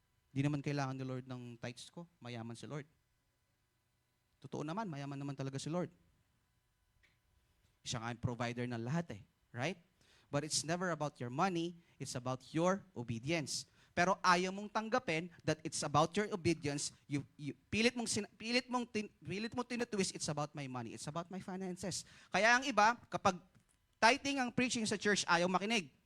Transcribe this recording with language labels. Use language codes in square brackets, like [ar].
[tl] Di naman kailangan ni Lord ng tithes ko. Mayaman si Lord. Totoo naman, mayaman naman talaga si Lord. Siya nga ang provider ng lahat eh. [en] Right? But it's never about your money, it's about your obedience. [tl] Pero ayaw mong tanggapin [en] that it's about your obedience. [tl] Pilit mong tinutwist, [en] it's about my money, it's about my finances. [tl] Kaya ang iba, kapag tithing ang preaching sa church, ayaw makinig.